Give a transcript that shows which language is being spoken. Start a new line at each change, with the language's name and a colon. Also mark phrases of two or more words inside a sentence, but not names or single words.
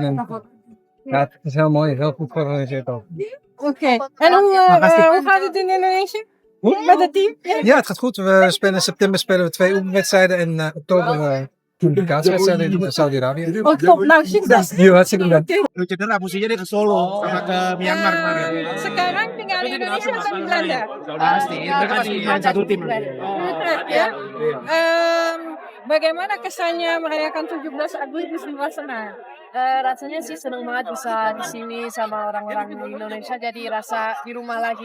Dutch: En, ja, het is heel mooi, heel goed georganiseerd ook. Oké. En hoe gaat het in Indonesië? Met het team? Ja, het gaat goed. In september spelen we 2 oefenwedstrijden en oktober kwalificatiewedstrijden in Saudi-Arabië. Oh top, nou sukses. Ja, hartstikke bedankt.
Indonesian: Lu cedera musinya dia ke Solo sama ke Myanmar kemarin. Sekarang tinggal di Indonesia atau di Belanda? Pasti, mereka pasti main satu tim. Ya. Bagaimana kesannya merayakan 17 Agustus di Wassenaar? Rasanya sih seneng banget bisa di sini sama orang-orang Indonesia, jadi rasa di rumah lagi.